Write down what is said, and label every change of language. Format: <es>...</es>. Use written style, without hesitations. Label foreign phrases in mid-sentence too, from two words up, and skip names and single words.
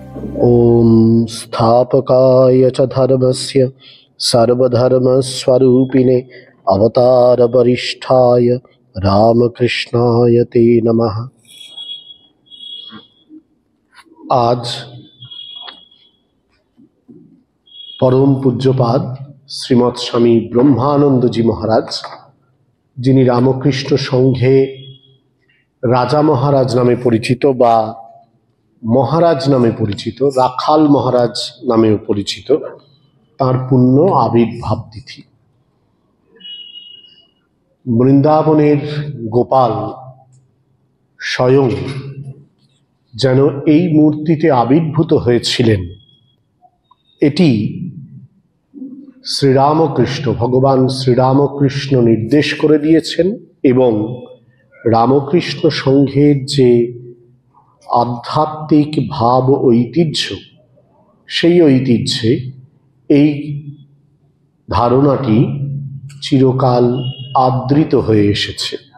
<sa>ॐ स्थापकाय च धर्मस्य सर्वधर्मस्वरूपिणे अवतारवरिष्ठाय रामकृष्णाय ते नमः।</sa> <bn>আজ পরম পূজ্যপাদ শ্রীমদ স্বামী ব্রহ্মানন্দ জী মহারাজ, জিনি রামকৃষ্ণ সংঘে রাজা মহারাজ নামে পরিচিত বা মহারাজ নামে পরিচিত, রাখাল মহারাজ নামেও পরিচিত, তার পুণ্য আবির্ভাব তিথি। বৃন্দাবনের গোপাল স্বয়ং যেন এই মূর্তিতে আবির্ভূত হয়েছিলেন। এটি শ্রীরামকৃষ্ণ, ভগবান শ্রীরামকৃষ্ণ নির্দেশ করে দিয়েছেন এবং রামকৃষ্ণ সংঘের যে আধ্যাত্মিক ভাব ঐতিহ্য, সেই ঐতিহ্যে এই ধারণাটি চিরকাল আদৃত হয়ে এসেছে।</bn>